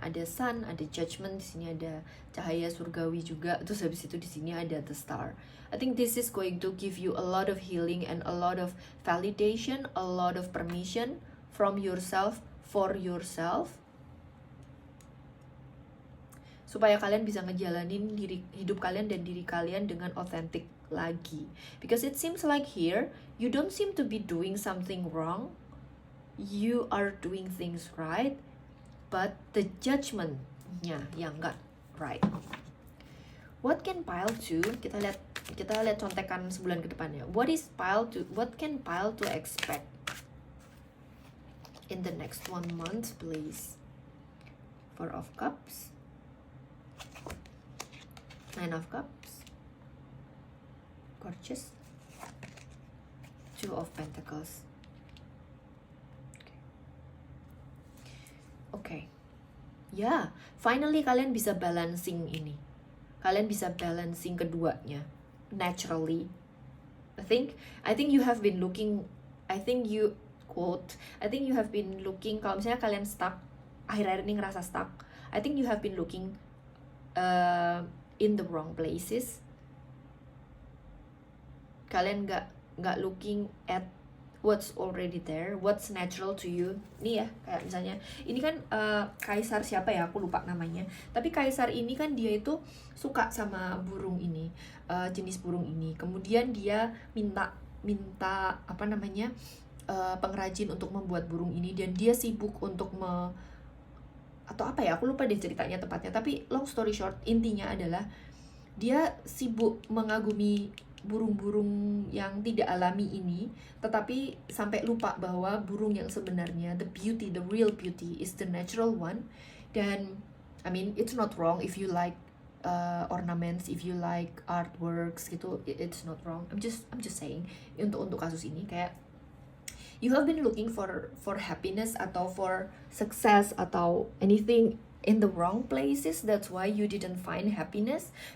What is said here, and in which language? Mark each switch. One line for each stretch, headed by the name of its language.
Indonesian: Ada sun, ada judgment, di sini ada cahaya surgawi juga. Terus habis itu di sini ada
English: the Star. I think this is going to give you a lot of healing and a lot of validation, a lot of permission from yourself for yourself.
Indonesian: supaya kalian bisa ngejalanin hidup kalian dan diri kalian dengan authentic lagi.
English: Because it seems like here you don't seem to be doing something wrong, you are doing things right, but the judgment-nya
Indonesian: yang nggak
English: right. What can pile to?
Indonesian: Kita lihat contekan sebulan ke depannya.
English: What can pile to expect in the next 1 month, please? 4 of Cups, 9 of Cups, Gorgeous, 2 of Pentacles.
Indonesian: Okay. Ya,
English: finally
Indonesian: kalian bisa balancing ini. Kalian bisa balancing keduanya naturally.
English: I think you have been looking, I think you have been looking,
Indonesian: kalau misalnya kalian stuck, akhir-akhir ini ngerasa stuck,
English: I think you have been looking in the wrong places.
Indonesian: Kalian nggak
English: looking at what's already there, what's natural to you.
Indonesian: Nih ya, kayak misalnya ini kan kaisar siapa ya, aku lupa namanya, tapi kaisar ini kan dia itu suka sama burung ini, jenis burung ini. Kemudian dia minta apa namanya, pengrajin untuk membuat burung ini, dan dia sibuk untuk atau apa ya, aku lupa deh ceritanya tepatnya, tapi
English: long story short,
Indonesian: intinya adalah dia sibuk mengagumi burung-burung yang tidak alami ini, tetapi sampai lupa bahwa burung yang sebenarnya,
English: the real beauty is the natural one. Dan I mean, it's not wrong if you like ornaments, if you like artworks gitu, it's not wrong. I'm just saying,
Indonesian: untuk kasus ini kayak
English: you have been looking for happiness atau for success atau anything in the wrong places, that's why you didn't find happiness.